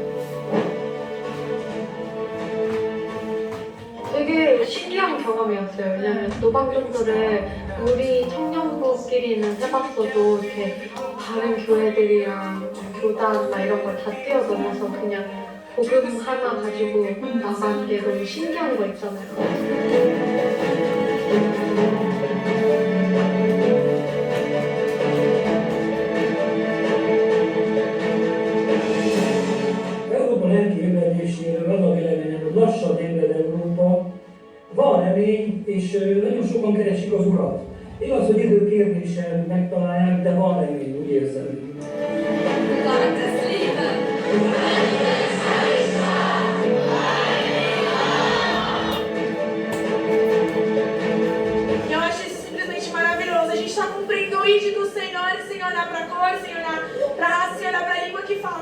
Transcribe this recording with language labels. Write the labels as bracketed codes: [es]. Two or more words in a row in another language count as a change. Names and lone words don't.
[ko] 되게 신기한 경험이었어요. 왜냐면 노방전도를 우리 청년부끼리는 해봤어도 이렇게 다른 교회들이랑 교단 막 이런 걸 다 뛰어넘어서 그냥 복음 하나 가지고 나간 게 너무 신기한 거 있잖아요. [hu] Európa lelkiüldözéséről az a véleményem, hogy lassan ébred Európa, van remény, és nagyon sokan keresik az Urat. Igaz, hogy idő kérdése megtalálják, de van remény, úgy érzem. [pt] Eu acho isso simplesmente maravilhoso. A gente está cumprindo o ID do Senhor, sem olhar para a cor, sem olhar para a raça, sem olhar para a língua que fala.